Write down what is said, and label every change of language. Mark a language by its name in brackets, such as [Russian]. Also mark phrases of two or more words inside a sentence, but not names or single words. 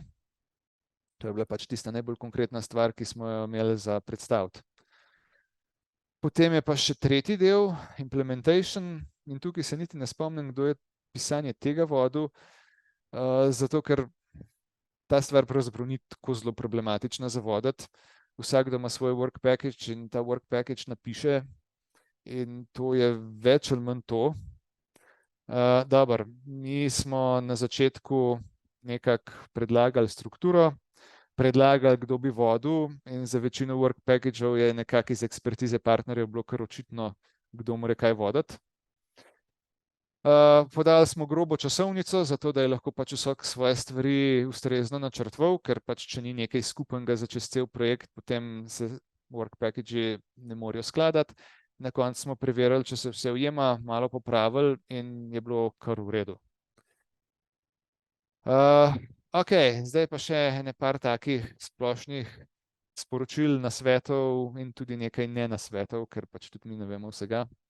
[Slovenian] To je bila pač tista najbolj konkretna stvar, ki smo jo imeli za predstaviti. Potem je pa še tretji del, implementation, in tukaj se niti ne spomnim, kdo je pisanje tega vodil, zato ker ta stvar pravzaprav ni tako zelo problematična za voditi. Vsakdo ima svoj [English] work package [Slovenian] in ta [English] work package [Slovenian] napiše, in to je več ali manj to. Dobro, mi smo na začetku nekako predlagali strukturo, predlagali, kdo bi vodil, in za večino [English] work packageov [Slovenian] je nekako iz ekspertize partnerjev bilo kar očitno, kdo mora kaj voditi. Podali smo grobo časovnico, zato da je lahko pač vsak svoje stvari ustrezno načrtoval, ker pač če ni nekaj skupnega za čez cel projekt, potem se [English] work package [Slovenian] ne morejo skladati. Na koncu smo preverili, če se vse ujema, malo popravili in je bilo kar v redu. Ok, zdaj pa še ene par takih splošnih sporočil, nasvetov in tudi nekaj ne nasvetov, ker pač tudi mi ne vemo vsega.